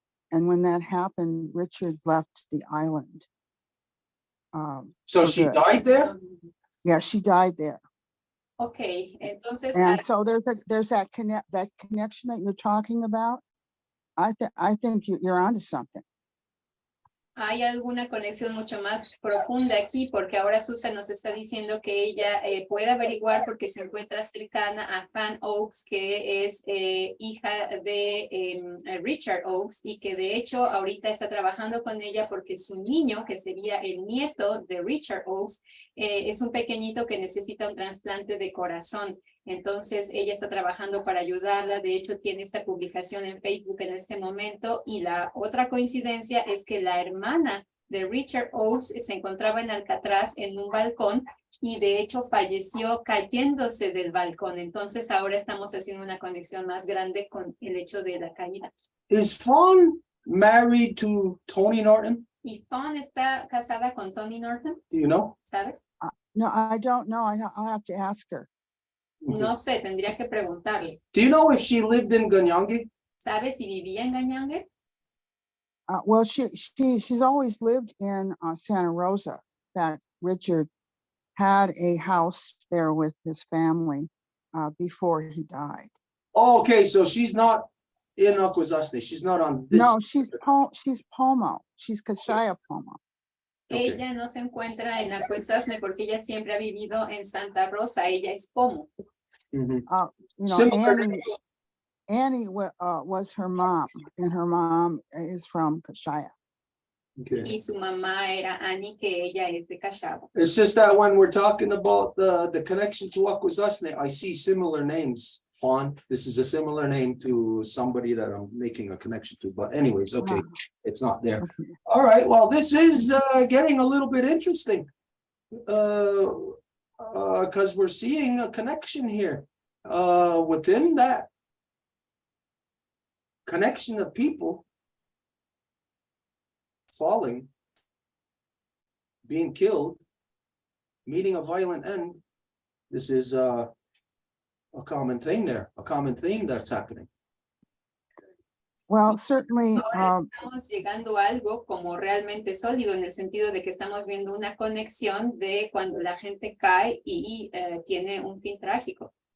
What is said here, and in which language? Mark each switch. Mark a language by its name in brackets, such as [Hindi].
[English] And when that happened, Richard left the island. So she died there? Yeah, she died there. [Spanish] Ok, entonces [English] And so there's that connection that you're talking about. I think you're onto something. [Spanish] hay alguna conexión mucho más profunda aquí, porque ahora Susan nos está diciendo que ella puede averiguar porque se encuentra cercana a Fan Oaks, que es hija de Richard Oaks, y que de hecho ahorita está trabajando con ella porque su niño, que sería el nieto de Richard Oaks, es un pequeñito que necesita un trasplante de corazón. Entonces ella está trabajando para ayudarla. De hecho tiene esta publicación en Facebook en este momento, y la otra coincidencia es que la hermana de Richard Oaks se encontraba en Alcatraz en un balcón y de hecho falleció cayéndose del balcón. Entonces ahora estamos haciendo una conexión más grande con el hecho de la caída. [English] Is Fawn married to Tony Norton? [Spanish] ¿Y Fawn está casada con Tony Norton? [English] Do you know? [Spanish] ¿Sabes? [English] No, I don't know. I'll have to ask her. [Spanish] No sé, tendría que preguntarle. [English] Do you know if she lived in Ganyangi? [Spanish] ¿Sabes si vivía en Gañangue? [English] Well, she's always lived in Santa Rosa. That Richard had a house there with his family before he died. Oh, okay, so she's not in Akwesasne. She's not on this. No, she's Pomo. She's Kashaya Pomo. Okay. [Spanish] Ella no se encuentra en Acuesasne porque ella siempre ha vivido en Santa Rosa. Ella es Pomo. Mhm. [English] You know, Similar. Annie was her mom, and her mom is from Kashaya. Okay. [Spanish] Y su mamá era Annie, que ella es de Cachabo. [English] It's just that when we're talking about the connection to Akwesasne, I see similar names. Fawn, this is a similar name to somebody that I'm making a connection to, but anyways, okay, it's not there. All right, well, this is getting a little bit interesting. Because we're seeing a connection here. Within that connection of people falling, being killed, meeting a violent end. This is a common thing there, a common theme that's happening. Well, certainly, [Spanish] Ahora estamos llegando a algo como realmente sólido, en el sentido de que estamos viendo una conexión de cuando la gente cae y tiene un fin trágico.